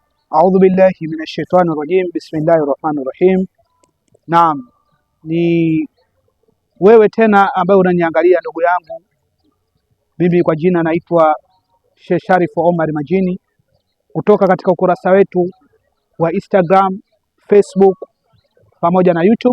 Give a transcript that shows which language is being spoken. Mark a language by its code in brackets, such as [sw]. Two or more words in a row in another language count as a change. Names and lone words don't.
[ar] أعوذ بالله من الشيطان الرجيم بسم الله الرحمن الرحيم. [sw] Naam, ni wewe tena ambaye unaniangalia ndugu yangu. Mimi kwa jina naitwa Sheikh Sharif Omar Majini kutoka katika ukurasa wetu wa Instagram, Facebook pamoja na YouTube.